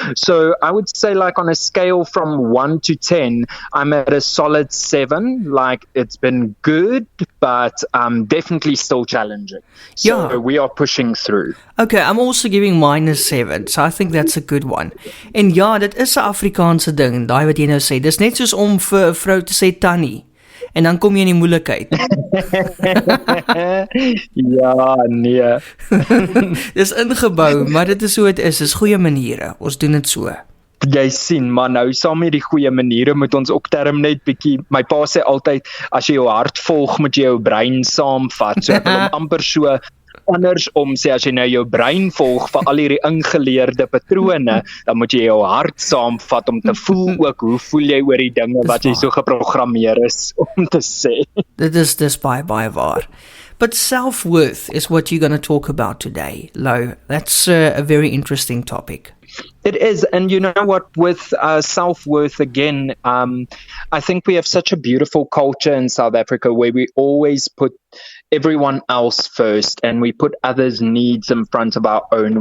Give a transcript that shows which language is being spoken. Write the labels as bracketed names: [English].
[English] So I would say, like, on a scale from 1 to 10, I'm at a solid 7. Like, it's been good, but definitely still challenging. So we are pushing through. Okay, I'm also giving mine a 7, so I think that's a good one. [Afrikaans] En ja, dit is 'n Afrikaanse ding, daai wat jy nou sê. Dis net soos om vir 'n vrou te sê tannie. En dan kom jy in die moeilikheid. Ja, nee. Dis ingebou, maar dit is so dit is. Dis goeie maniere. Ons doen dit so. Jy sien, maar nou saam met die goeie maniere moet ons ook term net bietjie. My pa sê altyd, as jy jou hart volg, moet jy jou brein saamvat. So ek wil hom amper so andersom sê, as jy nou jou brein volg vir al hierdie ingeleerde patrone, dan moet jy jou hart saamvat om te voel ook, hoe voel jy oor die dinge wat jy so geprogrammeer is om te sê. Dit is baie waar. [English] But self-worth is what you're going to talk about today, Louw. That's a very interesting topic. It is, and you know what, with self-worth again, I think we have such a beautiful culture in South Africa where we always put everyone else first and we put others' needs in front of our own.